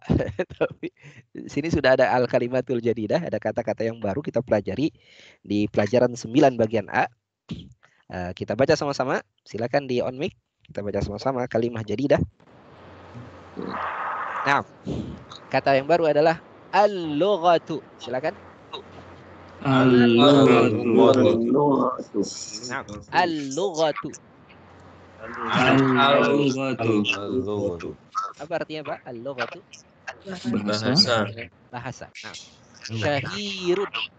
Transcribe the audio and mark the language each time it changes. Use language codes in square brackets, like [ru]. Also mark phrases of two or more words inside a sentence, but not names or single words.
[id] Tapi sini sudah ada [ar] الكلمة الجديدة, [id] ada kata-kata yang baru kita pelajari di pelajaran 9 bagian A. Kita baca sama-sama. Silakan di [en] on mic. [id] Kita baca sama-sama [ar] كلمة جديدة. [id] Nah, kata yang baru adalah al-lughatu. Silakan. Al-lughatu. Nah, al-lughatu. Al-lughatu. Apa artinya, Pak? Al-lughatu. Bahasa. Bahasa. Nah, syahirun.